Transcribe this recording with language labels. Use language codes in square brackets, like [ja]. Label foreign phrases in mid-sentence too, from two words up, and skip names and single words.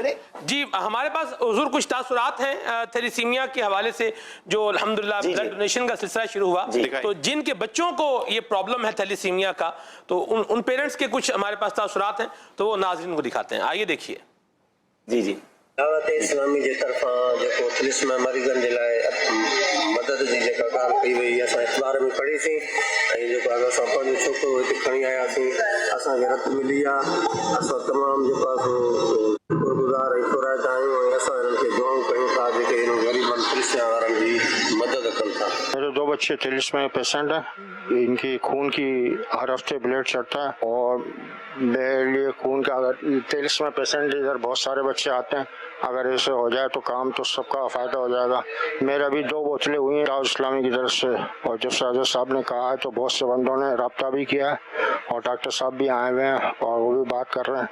[ur] جی ہمارے پاس حضور کچھ تاثرات ہیں تھیلیسیمیا کے حوالے سے جو الحمدللہ بلڈ ڈونیشن کا سلسلہ شروع ہوا. تو جن کے بچوں کو یہ پرابلم ہے تھیلیسیمیا کا، تو ان پیرنٹس کے کچھ ہمارے پاس تاثرات ہیں تو وہ ناظرین کو دکھاتے ہیں. آئیے دیکھیے. جی جی. [sd] دعوت اسلامی जे तरफ़ां जेको थैलेसीमिया मरीज़नि जे लाइ मदद जी जेका ॻाल्हि कई वई असां अख़बार में पढ़ीसीं, ऐं जेको आहे असां पंहिंजो छोकिरो हिते खणी आयासीं, असांखे रत मिली आहे. असां तमामु जेको आहे शुक्रगुज़ार ऐं क़ुराइत आहियूं, ऐं असां हिननि खे दुआऊं कयूं था जेके हिन ग़रीबनि थैलेसीमिया वारनि जी मदद कनि था. [ur] میرے 2 بچے تھیلیسیمیا پیشنٹ ہیں. ان کی خون کی ہر ہفتے بلڈ چڑھتا ہے، اور میرے لیے خون کا، اگر تھیلیسیمیا پیشنٹ ادھر بہت سارے بچے آتے ہیں، اگر ایسے ہو جائے تو کام تو سب کا فائدہ ہو جائے گا. میرا بھی 2 بوتلیں ہوئی ہیں داؤد اسلامی کی طرف سے، اور جب ساجد صاحب نے کہا ہے تو بہت سے بندوں نے ربطہ بھی کیا ہے، اور ڈاکٹر صاحب بھی آئے ہوئے ہیں اور وہ بھی بات کر رہے ہیں.